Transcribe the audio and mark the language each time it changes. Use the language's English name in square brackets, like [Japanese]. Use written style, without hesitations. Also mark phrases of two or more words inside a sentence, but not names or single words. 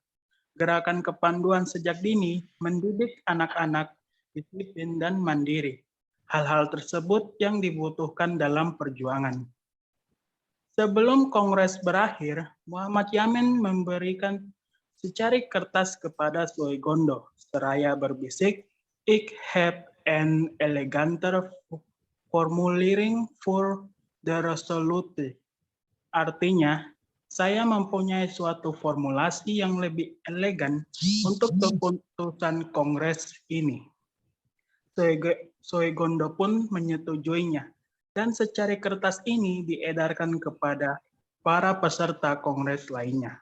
[Indonesian] Gerakan kepanduan sejak dini mendidik anak-anak disiplin dan mandiri. Hal-hal tersebut yang dibutuhkan dalam perjuangan. Sebelum kongres berakhir, Muhammad Yamin memberikan secari kertas kepada Soegondo, seraya berbisik, [Dutch] "Ik heb een eleganter formulering voor de resolutie." [Indonesian] Artinya, saya mempunyai suatu formulasi yang lebih elegan untuk keputusan kongres ini. Soegondo pun menyetujuinya, dan secari kertas ini diedarkan kepada para peserta kongres lainnya.